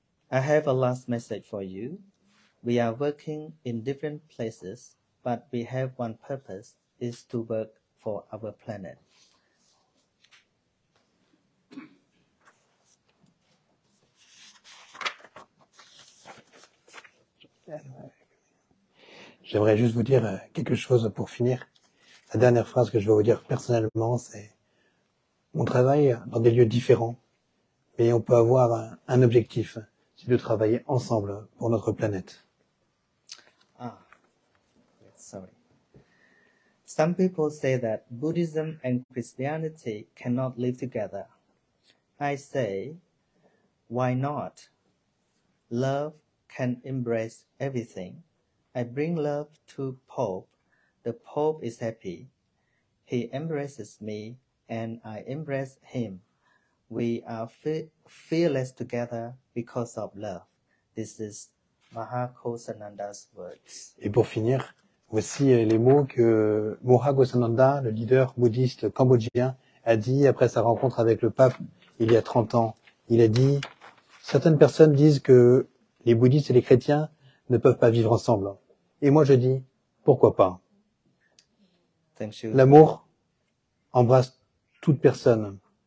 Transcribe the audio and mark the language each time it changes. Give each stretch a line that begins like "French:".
English: I have a last message for you. We are working in different places, but we have one purpose, is to work for our planet.
French: J'aimerais juste vous dire quelque chose pour finir. La dernière phrase que je vais vous dire personnellement, c'est on travaille dans des lieux différents, mais on peut avoir un objectif, c'est de travailler ensemble pour notre planète.
English: Sorry. Some people say that Buddhism and Christianity cannot live together. I say, why not? Love can embrace everything. I bring love to Pope. The Pope is happy. He embraces me and I embrace him. We are fearless together because of love. This is Mahakosananda's words.
French: Et pour finir, voici les mots que Moha Ghosananda, le leader bouddhiste cambodgien, a dit après sa rencontre avec le pape il y a 30 ans. Il a dit « Certaines personnes disent que les bouddhistes et les chrétiens ne peuvent pas vivre ensemble. Et moi je dis « Pourquoi pas ?» L'amour embrasse toute personne.